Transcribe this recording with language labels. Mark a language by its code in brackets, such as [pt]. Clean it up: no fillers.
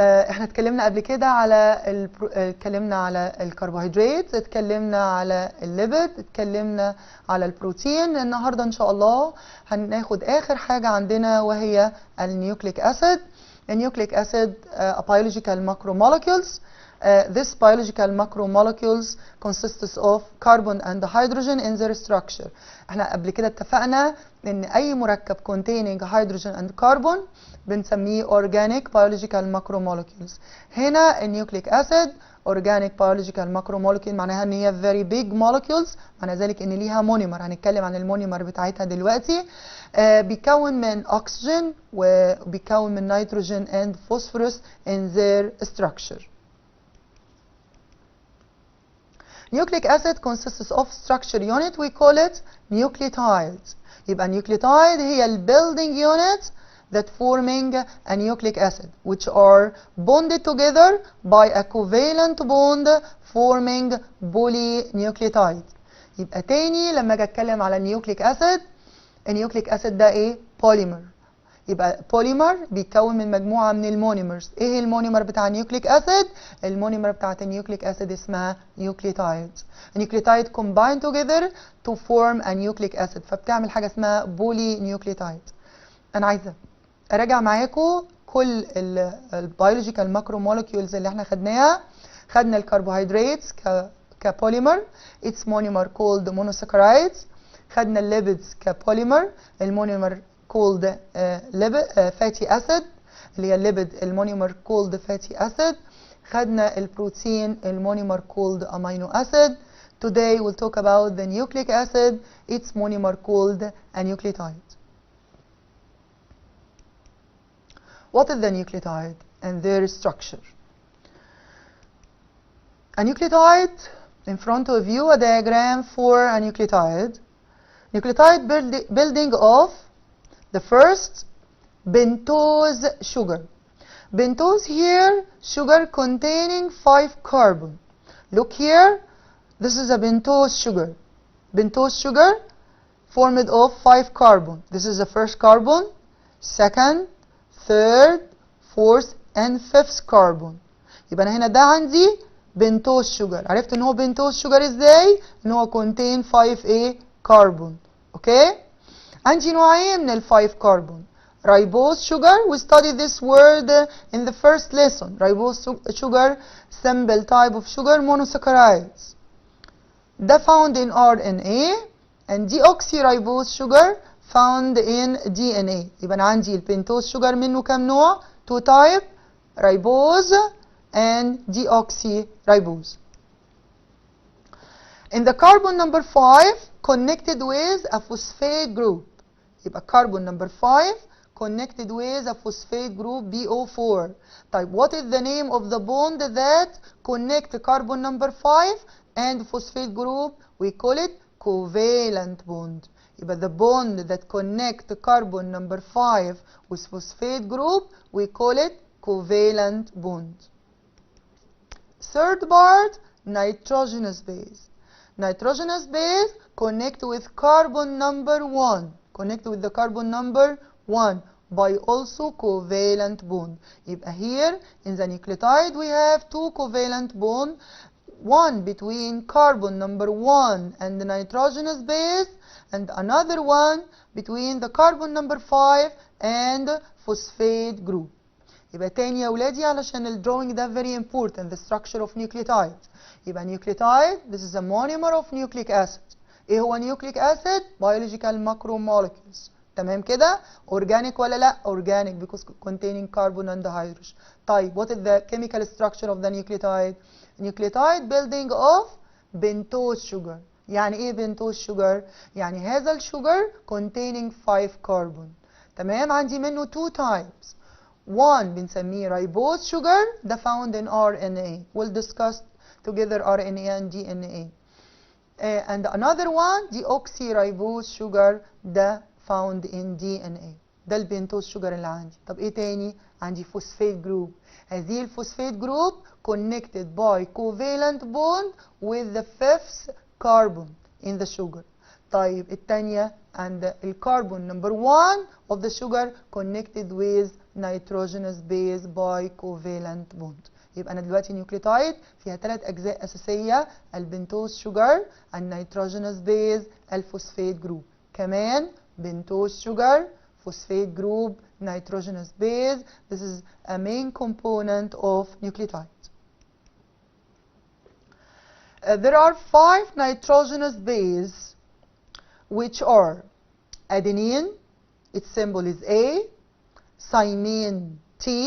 [ar] احنا اتكلمنا قبل كده على اتكلمنا على الكربوهيدرات، اتكلمنا على الليبيد، اتكلمنا على البروتين. النهارده ان شاء الله هناخد اخر حاجه عندنا وهي النيوكليك اسيد. [en] النيوكليك acid biological macromolecules. This biological macromolecules consists of carbon and hydrogen in their structure. [ar] احنا قبل كده اتفقنا ان اي مركب [en] containing hydrogen and carbon [ar] بنسميه [en] organic biological macromolecules. [ar] هنا النيوكليك اسيد [en] organic biological macromolecule [ar] معناها ان هي [en] very big molecules، [ar] معنى ذلك ان ليها مونيمر. هنتكلم عن المونيمر بتاعتها دلوقتي. بيكون من [en] oxygen [ar] وبيكون من [en] nitrogen and phosphorus in their structure. Nucleic acid consists of structure unit, we call it nucleotides. يبقى nucleotide هي ال building unit that forming a nucleic acid, which are bonded together by a covalent bond forming polynucleotide. [ar] يبقى تاني لما اجي اتكلم على النيوكليك اسيد، النيوكليك اسيد ده ايه؟ بوليمر. يبقى بوليمر بيتكون من مجموعه من المونيمرز. ايه المونيمر بتاع النيوكليك اسيد؟ المونيمر بتاعت النيوكليك اسيد اسمها نيوكليوتايد. [en] النيوكليوتايد combine together to form a nucleic acid، [ar] فبتعمل حاجه اسمها بولي نيوكليوتايد. انا عايزه اراجع معاكم كل البيولوجيكال ماكرومولكيولز اللي احنا خدناها. خدنا الكربوهيدرات كبوليمر، [en] its monomer called monosaccharides. [ar] خدنا الليبيدز كبوليمر، المونيمر [en] called fatty acid [ar] اللي هي الليبيد، المونيمر called fatty acid. خدنا البروتين، المونيمر [en] called amino acid. Today we'll talk about the nucleic acid, its monomer called a nucleotide. What is the nucleotide and their structure? A nucleotide, in front of you a diagram for a nucleotide. Nucleotide building of the first pentose sugar. Pentose here, sugar containing 5 carbon. Look here, this is a pentose sugar. Pentose sugar formed of 5 carbon. This is the first carbon, second, third, fourth and fifth carbon. [ar] يبقى انا هنا ده عندي بنتوز شوجر. عرفت ان هو بنتوز شوجر ازاي؟ ان هو [en] contain 5 carbon. [ar] اوكي؟ عندي نوعين من ال 5 carbon. [en] Ribose sugar, we studied this word in the first lesson. Ribose sugar, simple type of sugar, monosaccharides. ده found in RNA, and deoxyribose sugar found in DNA. [ar] يبقى أنا عندي البنتوز شوجر منه كام نوع؟ [en] 2 type, ribose and deoxyribose. In the carbon number 5 connected with a phosphate group. يبقى carbon number 5 connected with a phosphate group BO4. طيب what is the name of the bond that connect carbon number 5 and phosphate group? We call it covalent bond. يبقى the bond that connect carbon number 5 with phosphate group, we call it covalent bond. Third part, nitrogenous base. Nitrogenous base connect with carbon number 1. Connect with the carbon number 1. by also covalent bond. يبقى here in the nucleotide we have two covalent bond, one between carbon number 1 and the nitrogenous base, and another one between the carbon number 5 and phosphate group. [ar] يبقى تاني يا ولادي علشان الدروينج ده [en] very important, the structure of nucleotide. يبقى nucleotide, this is a monomer of nucleic acid. [ar] ايه هو [en] nucleic acid? biological macromolecules. [ar] تمام كده؟ [en] organic [ar] ولا لا؟ [en] organic because containing carbon and hydrogen. طيب what is the chemical structure of the nucleotide? nucleotide building of pentose sugar. [ar] يعني ايه pentose sugar؟ يعني هذا الشوجر [en] containing 5 carbon. [ar] تمام؟ عندي منه [en] 2 types. one [ar] بنسميه [en] ribose sugar ده found in RNA. We'll discuss together RNA and DNA. And another one deoxyribose sugar ده found in DNA. [ar] ده البنتوز شوجر اللي عندي. طب ايه تاني؟ عندي فوسفات جروب. هذه الفوسفات جروب [en] connected by covalent bond with the 5th carbon in the sugar. [ar] طيب التانية عند الكربون [en] number 1 of the sugar connected with nitrogenous base by covalent bond. [ar] يبقى انا دلوقتي نيوكليوتايد فيها 3 اجزاء اساسيه، البنتوز شوجر، النيتروجينوس بيز، الفوسفات جروب. كمان بنتوز شوجر، فوسفات جروب، nitrogenous base. [en] This is a main component of nucleotides. There are 5 nitrogenous bases which are adenine, its symbol is A, thymine T.